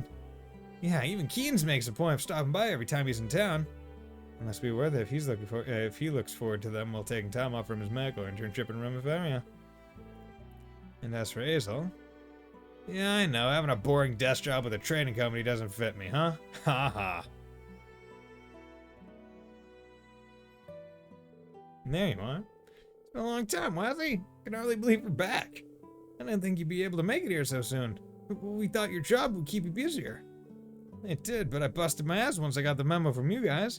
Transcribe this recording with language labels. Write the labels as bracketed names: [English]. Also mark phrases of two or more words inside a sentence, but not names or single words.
[English] Yeah, even Keen's makes a point of stopping by every time he's in town. It must be worth it if he looks forward to them while taking time off from his medical internship in Reverie. And as for Hazel... Yeah, I know, having a boring desk job with a trading company doesn't fit me, huh? Ha ha. And there you are. It's been a long time, Wazzy. I can hardly believe you're back. I didn't think you'd be able to make it here so soon. We thought your job would keep you busier. It did, but I busted my ass once I got the memo from you guys.